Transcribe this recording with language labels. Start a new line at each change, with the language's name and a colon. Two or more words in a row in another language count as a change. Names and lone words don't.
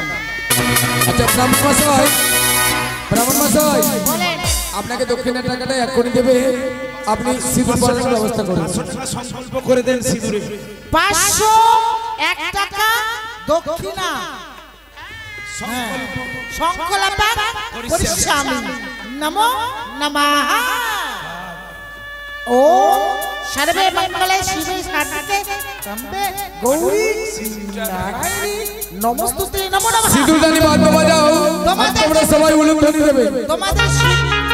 Bangla: আচ্ছা ব্রাহ্মণ মশাই, ব্রাহ্মণ মশাই বলেন। আপনাকে দক্ষিণের টাকাটা এক্ষুনি দেবে। আপনি সিঁদুর পরানোর ব্যবস্থা করুন। 500 টাকা সংকল্প করে দেন সিঁদুরে। 501 টাকা দক্ষিণা।
Sanskrit: সংকল্প করিষ্যামি। নমো নমঃ। ওম সর্বে মঙ্গলে শিবে সাধিকে শম্ভে গৌরী নারায়ণী নমস্তুতে নমো নমঃ।
Bangla: সিঁদুর দানি বাদ্য বাজাও, তোমরা সবাই উলুধ্বনি দেবে। তোমাদের